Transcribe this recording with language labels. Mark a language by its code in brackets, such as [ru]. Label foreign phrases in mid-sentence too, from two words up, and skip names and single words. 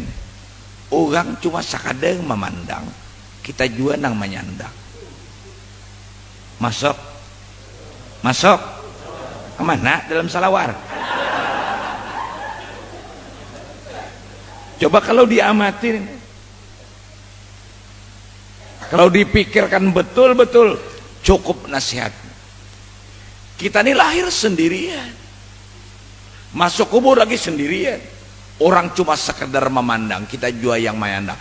[id] Orang cuma sekadar memandang, kita juga nang menyandang. Masuk, masuk kemana dalam salawar? Coba kalau diamatin, kalau dipikirkan betul-betul, cukup nasihat. Kita ini lahir sendirian, masuk kubur lagi sendirian. Orang cuma sekedar memandang, kita juga yang memandang.